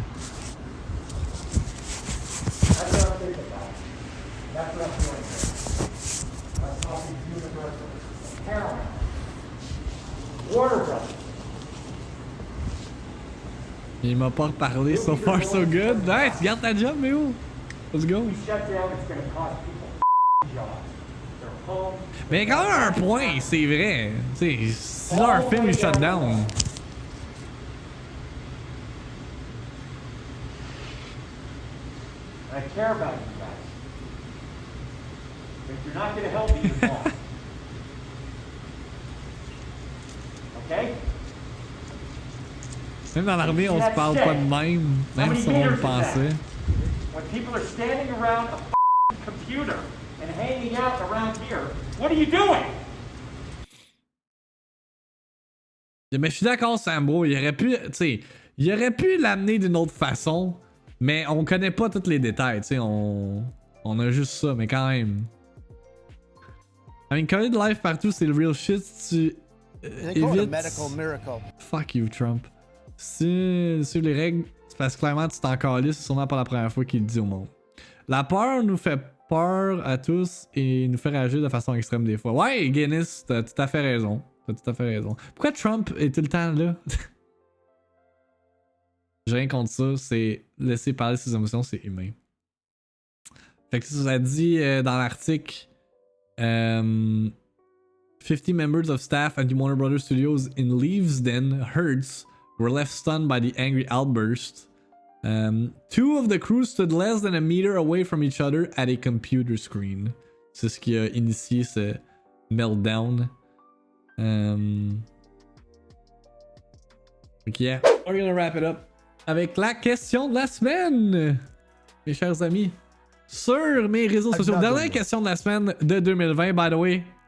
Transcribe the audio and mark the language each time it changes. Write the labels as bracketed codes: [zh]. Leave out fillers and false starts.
[en] That's what I'm thinking about. That's what I'm doing here. I'm talking to Universal, Paramount, Warner Brothers. [fr] Il m'a pas reparlé, [en] so far so good. [fr] Hey, tu gardes ta job, Méo? [en] Let's go. We shut down, it's going to cost people jobs. Their homes. [fr] Mais il y a quand même un point, c'est vrai. Tu sais, si leur film est [en] shut down. I care about you guys. But you're not going to help me with long. Okay? [fr] Même dans l'armée, on se parle pas de même, même si on le pensait. [en] When people are standing around a computer and hanging out around here, what are you doing? [fr] Mais je suis d'accord, Sambo, il aurait pu, tu sais, il aurait pu l'amener d'une autre façon, mais on connaît pas tous les détails, tu sais, on a juste ça, mais quand même. [en] I mean, COVID live [fr] partout, c'est le [en] real shit, [fr] si tu évites... [en] Fuck you, Trump. [fr] Si sur les règles, c'est parce que clairement tu t'en calisses, c'est sûrement pas la première fois qu'il le dit au monde. La peur nous fait peur à tous et nous fait réagir de façon extrême des fois. Ouais, Guinness, t'as tout à fait raison. T'as tout à fait raison. Pourquoi Trump est tout le temps là? J'ai rien contre ça, c'est laisser parler ses émotions, c'est humain. Fait que ça dit dans l'article [en] 50 members of staff at the Warner Brothers Studios in Leavesden, Hertz, were left stunned by the angry outburst. [fr] Two of the crew stood less than a meter away from each other at a computer screen. C'est ce qui a initié ce meltdown. [en] Ok, yeah. We're gonna wrap it up [fr] avec la question de la semaine, mes chers amis. Sur mes réseaux sociaux. Dernière question de la semaine de 2020, by the way.